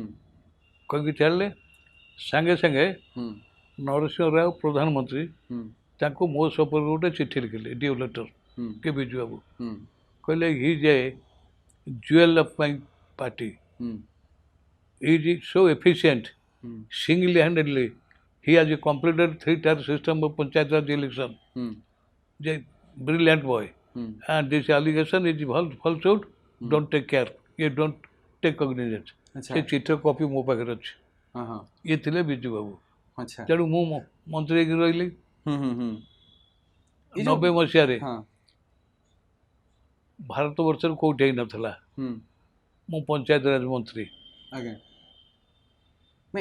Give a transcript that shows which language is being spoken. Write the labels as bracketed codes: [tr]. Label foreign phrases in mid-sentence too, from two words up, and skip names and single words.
[or] କହିକି ଛାଡ଼ିଲେ ସାଙ୍ଗେ ସାଙ୍ଗେ ହୁଁ ନରସିଂହ ରାଓ ପ୍ରଧାନମନ୍ତ୍ରୀ ହୁଁ ତାଙ୍କୁ ମୋ ସପକ୍ଷରେ ଗୋଟେ ଚିଠି ଲେଖିଲେ [en] DO letter [or] ହୁଁ କେ ବିଜୁ ବାବୁ ହୁଁ [en] କହିଲେ he's a jewel of my party [or] ହୁଁ [en] is so efficient [or] ହୁଁ [en] single handedly he has completed 3-tier system of Panchayat Raj election. [or] ହୁଁ [en] A brilliant boy. [or] ହୁଁ [en] And this allegation is falsehood. Don't take care. You don't take cognizance. [or] ଆଚ୍ଛା ସେ ଚିଠିର କପି ମୋ ପାଖରେ ଅଛି ହଁ ହଁ ଇଏ ଥିଲେ ବିଜୁ ବାବୁ ଆଚ୍ଛା ତେଣୁ ମୁଁ ମନ୍ତ୍ରୀ ହେଇକି ରହିଲି ହୁଁ ହୁଁ ହୁଁ ଏଇ 90 ମସିହାରେ ହଁ ଭାରତ ବର୍ଷରେ କୋଉଠି ହେଇନଥିଲା ହୁଁ ମୁଁ ପଞ୍ଚାୟତ ରାଜ ମନ୍ତ୍ରୀ ଆଜ୍ଞା ନାଇଁ